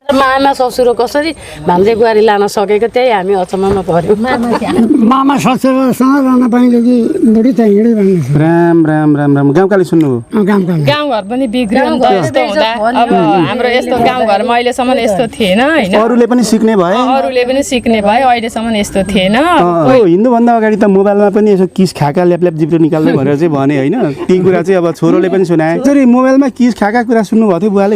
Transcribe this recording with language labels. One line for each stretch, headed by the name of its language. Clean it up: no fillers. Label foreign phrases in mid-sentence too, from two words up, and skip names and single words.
Nepali: मामा ससुर कसरी भान्जे बुहारी लान सकेको त्यही हामी अचम्ममा पर्यो। मामा ससुरसँग रहन पाइले कि बुढी त हिँडै भन्नु। राम राम राम राम गाउँकाले सुन्नुभयो? गाउँघर पनि बिग्रियो नि त यस्तो हुँदा। अब हाम्रो यस्तो गाउँघरमा अहिलेसम्म यस्तो थिएन होइन। अरूले पनि सिक्ने भए अरूले पनि सिक्ने भए अहिलेसम्म यस्तो थिएन। हिँड्नुभन्दा अगाडि त मोबाइलमा पनि यसो किस खाका ल्याप जिब्रो निकाल्दै भनेर चाहिँ भने होइन। ती कुरा चाहिँ अब छोरोले पनि सुनाए। त्यसरी मोबाइलमा किस खाका कुरा सुन्नुभएको थियो बुवाले?